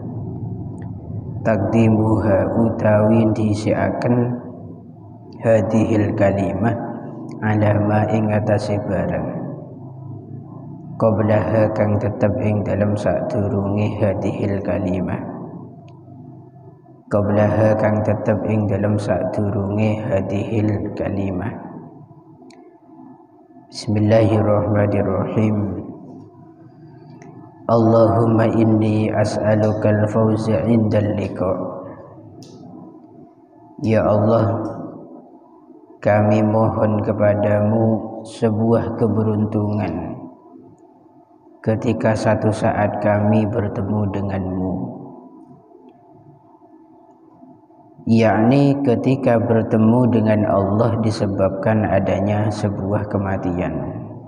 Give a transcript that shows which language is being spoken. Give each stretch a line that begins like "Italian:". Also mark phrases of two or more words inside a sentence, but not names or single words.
Javanese: taqdimuha utawi disiaken
Arabic: هذه الكلمة على ما
Javanese: ing atase barang qablaha kang tetep ing dalam sadurunge
Arabic: هذه الكلمة,
Javanese: qablaha kang tetep ing dalam sadurunge
Arabic: هذه الكلمة. بسم الله الرحمن الرحيم. اللهم إني أسألك الفوز عند اللقاء.
Indonesian: Ya Allah, kami mohon kepadamu sebuah keberuntungan ketika satu saat kami bertemu denganmu, yakni ketika bertemu dengan Allah disebabkan adanya sebuah kematian.